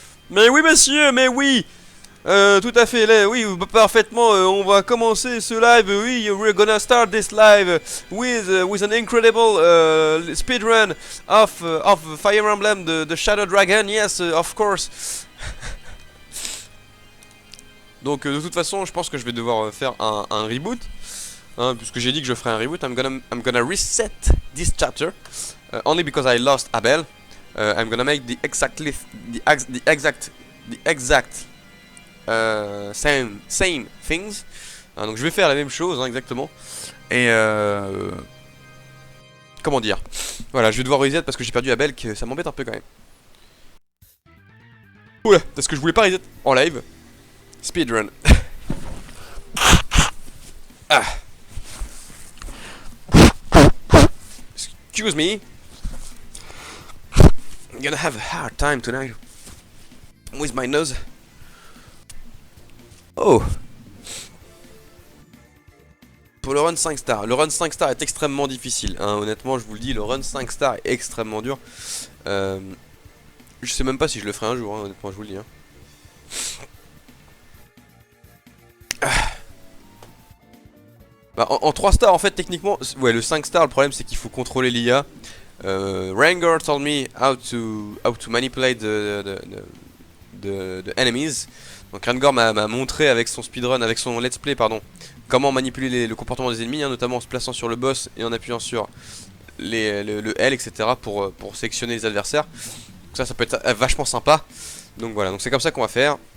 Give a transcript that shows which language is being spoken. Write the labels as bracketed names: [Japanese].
[French] Mais oui monsieur, mais oui. Tout à fait, là, oui, parfaitement, on va commencer ce live, oui, [English] we're gonna start this live with an incredible speedrun of Fire Emblem, the Shadow Dragon, yes, of course. [French] Donc de toute façon, je pense que je vais devoir faire un reboot, hein, puisque j'ai dit que je ferai un reboot. [English] I'm gonna reset this chapter, only because I lost Abel. I'm gonna make the exact same things. [French] Donc je vais faire la même chose, hein, exactement. Et comment dire, voilà, je vais devoir reset parce que j'ai perdu Abel, que ça m'embête un peu quand même. Oula, parce que je voulais pas reset en live. [English] Speedrun. Ah. Excuse me. I'm gonna have a hard time tonight with my nose. Oh. [French] Pour le run 5 stars. Le run 5 stars est extrêmement difficile, hein. Honnêtement, je vous le dis, le run 5 stars est extrêmement dur. Je sais même pas si je le ferai un jour, hein, honnêtement, je vous le dis, hein. Bah, en 3 stars, en fait, techniquement, ouais, le 5 stars, le problème c'est qu'il faut contrôler l'IA. [English] Ranger told me how to manipulate the enemies. [French] Donc Rangor m'a montré avec son speedrun, avec son let's play, pardon, comment manipuler le comportement des ennemis, hein, notamment en se plaçant sur le boss et en appuyant sur le L, etc. pour sélectionner les adversaires. Donc ça peut être vachement sympa. Donc voilà, donc c'est comme ça qu'on va faire.